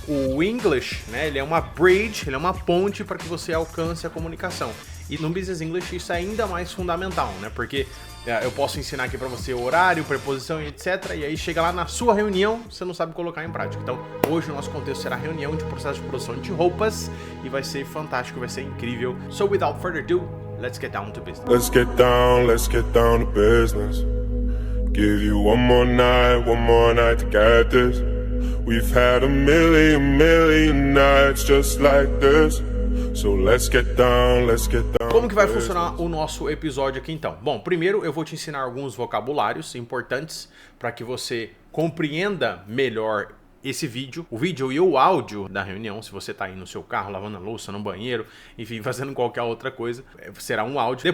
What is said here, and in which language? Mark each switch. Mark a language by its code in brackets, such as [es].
[pt] O English, né, ele é uma bridge, ele é uma ponte para que você alcance a comunicação. E no Business English isso é ainda mais fundamental, né? Porque eu posso ensinar aqui pra você horário, preposição e etc. E aí chega lá na sua reunião, você não sabe colocar em prática. Então, hoje o nosso contexto será reunião de processo de produção de roupas e vai ser fantástico, vai ser incrível. [en] So, without further ado, let's get down to business. Let's get down to business. Give you one more night to get this. We've had a million nights just like this. So let's get down. [pt] Como que vai funcionar o nosso episódio aqui então? Bom, primeiro eu vou te ensinar alguns vocabulários importantes para que você compreenda melhor esse vídeo, o vídeo e o áudio da reunião. Se você está aí no seu carro, lavando a louça, no banheiro, enfim, fazendo qualquer outra coisa, será um áudio.